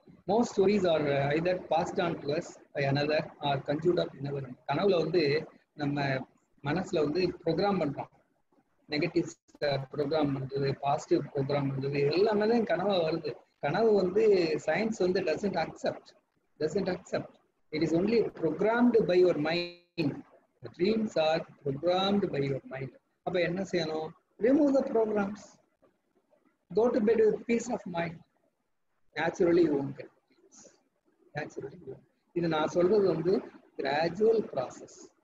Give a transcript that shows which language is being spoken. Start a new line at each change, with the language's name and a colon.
English: Most stories are either passed on to us by another or conjured up in our mind.
Tamil: கனவுல வந்து நம்ம மனசுல வந்து program பண்றோம். நெகட்டிவ் ப்ரோக்ராம் பண்றது, பாசிட்டிவ் ப்ரோக்ராம் பண்றது எல்லாமே தான் கனவா வருது. கனவு வந்து சயின்ஸ் வந்து
English: doesn't accept. It is only programmed by your mind. The dreams are programmed by your mind.
Tamil: அப்ப என்ன செய்யணும்?
English: Remove the programs. Go to bed with peace of mind. Naturally you won't get peace. Naturally you won't.
Tamil: இது நான் சொல்றது வந்து
English: gradual process.